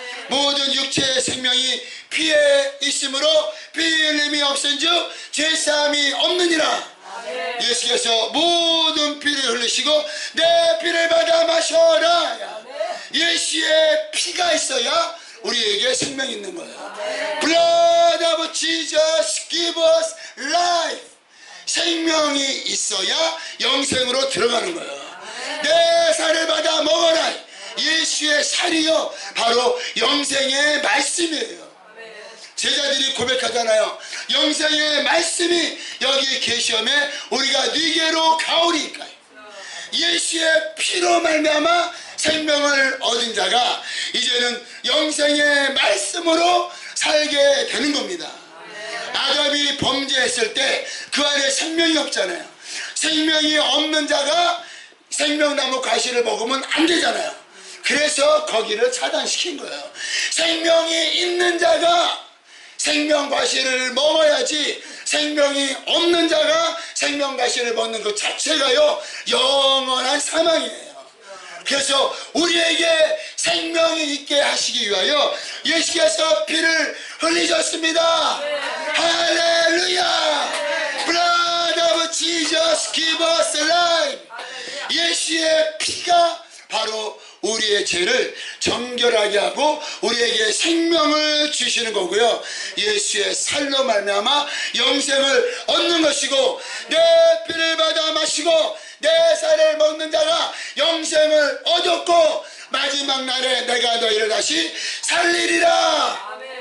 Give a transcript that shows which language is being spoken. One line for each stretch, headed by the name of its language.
Korean: 모든 육체의 생명이 피에 있으므로 피 흘림이 없은즉 죄사함이 없느니라. 예수께서 모든 피를 흘리시고 내 피를 받아 마셔라. 예수의 피가 있어야 우리에게 생명이 있는 거예요.
English: Blood of Jesus give us life.
Korean: 생명이 있어야 영생으로 들어가는 거예요. 내 살을 받아 먹어라. 예수의 살이요 바로 영생의 말씀이에요. 제자들이 고백하잖아요. 영생의 말씀이 여기 계시오매 우리가 네게로 가오리까. 예수의 피로 말미암아 생명을 얻은 자가 이제는 영생의 말씀으로 살게 되는 겁니다. 아담이 범죄했을 때 그 안에 생명이 없잖아요. 생명이 없는 자가 생명나무 가시를 먹으면 안 되잖아요. 그래서 거기를 차단시킨 거예요. 생명이 있는 자가 생명과실을 먹어야지 생명이 없는 자가 생명과실을 먹는 것 자체가요 영원한 사망이에요. 그래서 우리에게 생명이 있게 하시기 위하여 예수께서 피를 흘리셨습니다. 할렐루야.
English: Blood of Jesus give us life.
Korean: 예수의 피가 바로 우리의 죄를 정결하게 하고 우리에게 생명을 주시는 거고요. 예수의 살로 말미암아 영생을 얻는 것이고 내 피를 받아 마시고 내 살을 먹는 자가 영생을 얻었고 마지막 날에 내가 너희를 다시 살리리라.